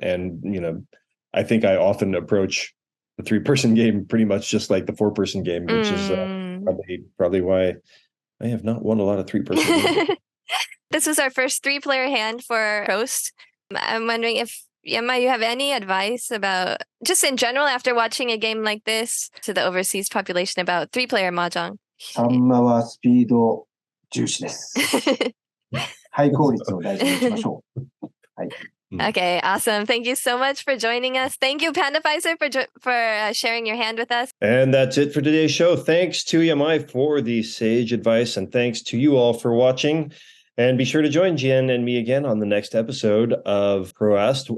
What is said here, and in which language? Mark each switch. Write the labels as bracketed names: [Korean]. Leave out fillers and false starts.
[English] And, I think I often approach the 3-person game pretty much just like the 4-person game, which is probably why I have not won a lot of 3-person games. This was our first 3-player hand for Prost. I'm wondering if, Yama, you have any advice about, just in general, after watching a game like this, to the overseas population about 3-player mahjong? [Japanese] サンマはスピード重視です。ハイ効率を大事にいきましょう。はい。 [English] Okay, awesome. Thank you so much for joining us. Thank you, Pandapfizer, for sharing your hand with us. And that's it for today's show. Thanks to Yamai for the sage advice, and thanks to you all for watching. And be sure to join Jen and me again on the next episode of ProAsked.